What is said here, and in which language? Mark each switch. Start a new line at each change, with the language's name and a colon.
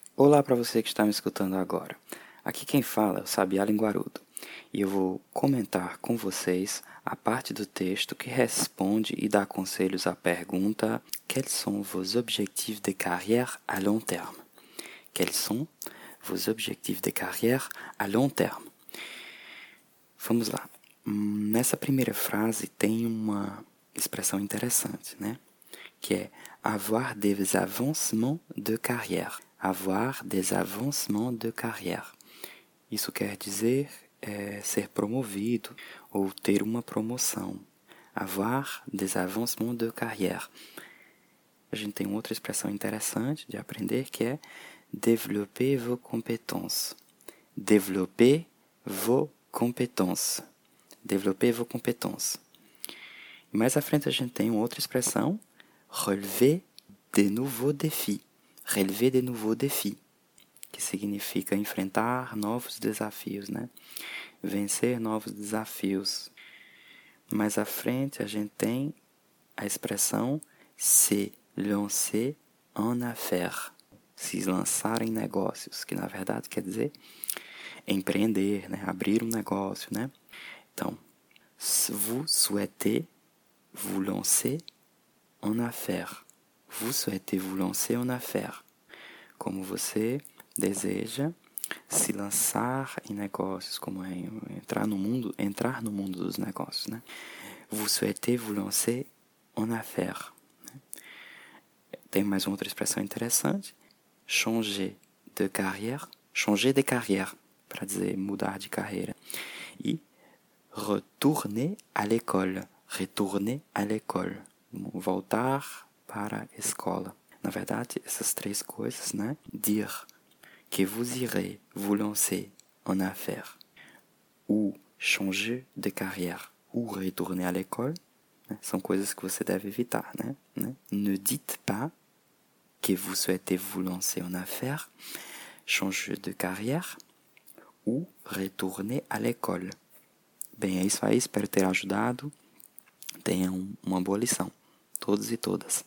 Portuguese: Olá para você que está me escutando agora. Aqui quem fala é o Sabiá Linguarudo e eu vou comentar com vocês a parte do texto que responde e dá conselhos à pergunta:
French: Quels sont vos objectifs de carrière à long terme? Quels sont vos objectifs de carrière à long terme?
Portuguese: Vamos lá. Nessa primeira frase tem uma expressão interessante, né? Que é
French: avoir des avancements de carrière. Avoir des avancements de carrière.
Portuguese: Isso quer dizer ser promovido ou ter uma promoção.
French: Avoir des avancements de carrière.
Portuguese: A gente tem outra expressão interessante de aprender que é
French: développer vos compétences. Développer vos compétences. Développer vos compétences.
Portuguese: Mais à frente a gente tem outra expressão,
French: relever de nouveaux défis. Relever de nouveau défi,
Portuguese: que significa enfrentar novos desafios, né? Vencer novos desafios. Mais à frente, a gente tem a expressão
French: se lancer en affaire,
Portuguese: se lançar em negócios, que na verdade quer dizer empreender, né? Abrir um negócio, né? Então,
French: vous souhaitez vous lancer en affaire. Vous souhaitez vous lancer en affaire.
Portuguese: Como você deseja se lançar em negócios, como entrar no mundo dos negócios, né?
French: Vous souhaitez vous lancer en affaire.
Portuguese: Tem mais uma outra expressão interessante.
French: Changer de carrière. Changer de carrière,
Portuguese: para dizer mudar de carreira. E
French: retourner à l'école. Retourner à l'école.
Portuguese: Voltar para a escola. Na verdade, essas três coisas, né?
French: Dire que vous irez vous lancer en affaire ou changer de carrière ou retourner à l'école, né?
Portuguese: São coisas que você deve evitar, né?
French: Ne dites pas que vous souhaitez vous lancer en affaire, changer de carrière ou retourner à l'école.
Portuguese: Bem, é isso aí. Espero ter ajudado. Tenha uma boa lição. Todos e todas.